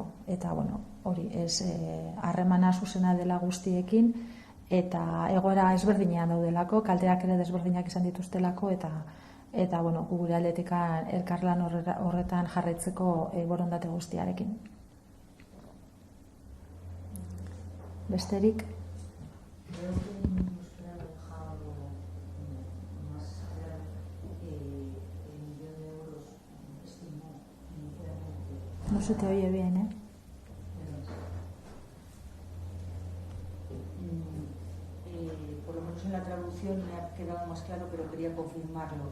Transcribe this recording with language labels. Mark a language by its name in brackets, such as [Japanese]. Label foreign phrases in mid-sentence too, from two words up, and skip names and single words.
[Basque] Eta hori, ez harremana zuzena dela guztiekin, eta egoera ezberdinean daudelako, kalteak ere desberdinak izan dituztelako, eta gure aldetik elkarlan horretan jarraitzeko borondate guztiarekin. Besterik? [Spanish] No se te oye bien, ¿eh? Por lo menos en la traducción me ha quedado más claro, pero quería confirmarlo.